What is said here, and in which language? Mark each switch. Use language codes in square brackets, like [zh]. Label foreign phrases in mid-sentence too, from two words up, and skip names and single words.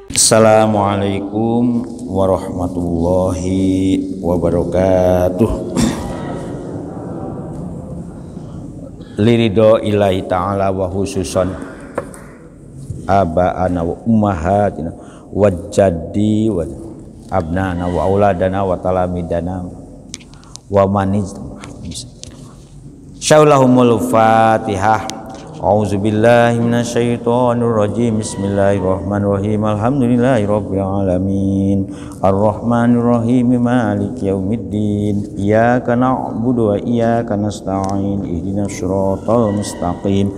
[ar] السلام عليكم ورحمة الله وبركاته. لرضى إلهي تعالى وخصوصا آبائنا وأمهاتنا وجدي وأبنائنا وأولادنا وتلاميذنا ومن شاء لهم الفاتحة. أعوذ بالله من الشيطان الرجيم بسم الله الرحمن الرحيم. الحمد لله رب العالمين. الرحمن الرحيم مالك يوم الدين. إياك نعبد وإياك نستعين اهدنا الصراط المستقيم.